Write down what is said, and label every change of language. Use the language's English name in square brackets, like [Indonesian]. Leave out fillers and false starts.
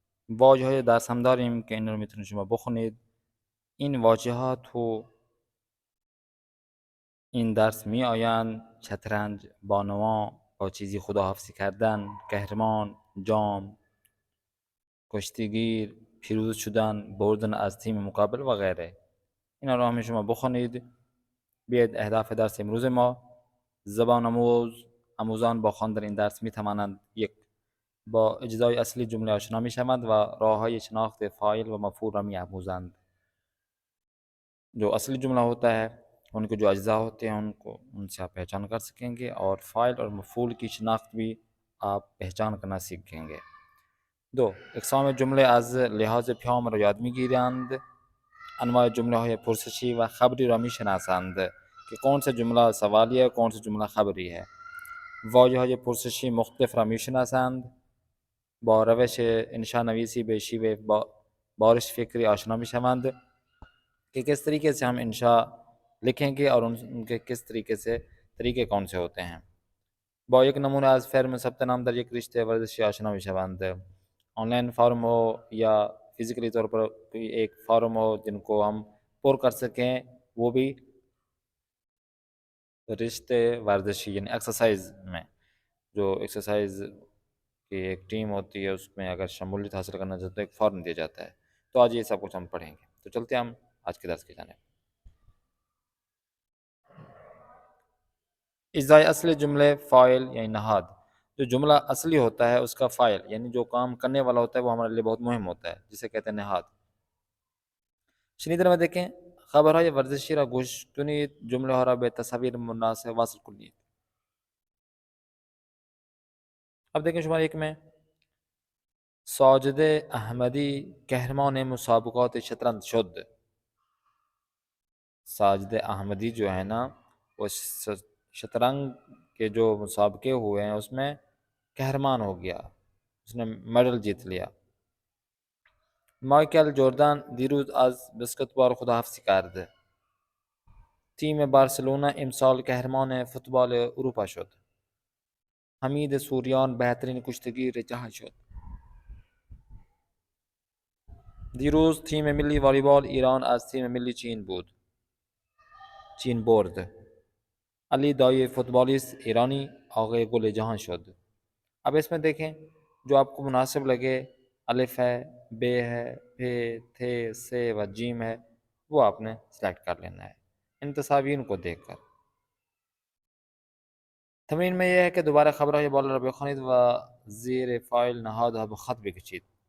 [Persian] واژه های درس هم داریم که این رو میتونید شما بخونید. این واژه ها تو این درس می آیند: شطرنج، بانوا، با چیزی خداحافظی کردن، قهرمان، جام، کشتیگیر، پیروز شدن، بردن از تیم مقابل و غیره. اینا رو همه شما بخونید. بیاید اهداف درس امروز ما: زبان آموزان با خواندن این درس می توانند: یک، با اجزای اصلی جمله آشنا می شوند و راه های شناخت فاعل و مفعول را می آموزند. [Urdu] جو اصلی جملہ ہوتا ہے ان کے جو اجزاء ہوتے ہیں ان سے آپ پہچان کر سکیں گے، اور فاعل اور مفعول کی شناخت بھی آپ پہچان کرنا سیکھیں گے. [Persian] دو، اقسام جمله از لحاظ پیام را یاد میگیرند. انواع جمله های پرسشی و خبری را میشناسند [Urdu] که کون سا جمله سوالیه کون سا جمله خبری ہے. [Persian] واژه های پرسشی مختلف را میشناسند. با روش انشا نویسی به شیوه بارش فکری آشنا میشوند [Urdu] کہ کس طریقے سے ہم انشاء لکھیں گے اور ان کے کس طریقے کون سے ہوتے ہیں. [Persian] با یک نمونه از فرم ثبت نام در یک رشته ورزشی آشنا میشوند. [Urdu] آن لائن فارم ہو یا فزیکلی طور پر کوئی ایک فارم ہو جن کو ہم پر کر سکیں، وہ بھی رشتے ورزشی یعنی ایکسرسائز میں، جو ایکسرسائز کی ایک ٹیم ہوتی ہے اس میں اگر شمولیت حاصل کرنا چاہتے تو ایک فارم دیا جاتا ہے. تو آج یہ سب کچھ ہم پڑھیں گے. تو چلتے ہیں ہم آج کے درس کی جانب. اجزائے اصل جملے فاعل یعنی نہاد. جو جملہ اصلی ہوتا ہے اس کا فاعل یعنی جو کام کرنے والا ہوتا ہے وہ ہمارے لیے بہت مہم ہوتا ہے، جسے کہتے ہیں نہاد. [Persian] شنیدر [Urdu] میں دیکھیں: [Persian] خبر های ورزشی را گوش کنید، جمله ها را به تصاویر مناسب واصل کنید. اب دیکھیں شماره یک میں: ساجد احمدی قهرمان مسابقات شطرنج شد. [Urdu] ساجد احمدی جو ہے نا وہ شطرنج کے جو مسابقے ہوئے ہیں اس میں قہرمان ہو گیا، اس نے میڈل جیت لیا. [Persian] مایکل جوردن دیروز از بسکتبال خداحافظی کرد. تیم بارسلونا امسال قهرمان فوتبال اروپا شد. حمید سوریان بهترین کشتیگیر جهان شد. دیروز تیم ملی والیبال ایران از تیم ملی چین برد. علی دایی فوتبالیست ایرانی آقای گل جہان شد. [Urdu] اب اس میں دیکھیں جو آپ کو مناسب لگے، الف ہے، ب ہے، پ، تھ، س و جیم ہے، وہ آپ نے سلیکٹ کر لینا ہے ان تصاویر کو دیکھ کر. تمرین میں یہ ہے کہ [Persian] دوباره خبرهای بالا را بخوانید و زیر فاعل نهاد و خط بکشید.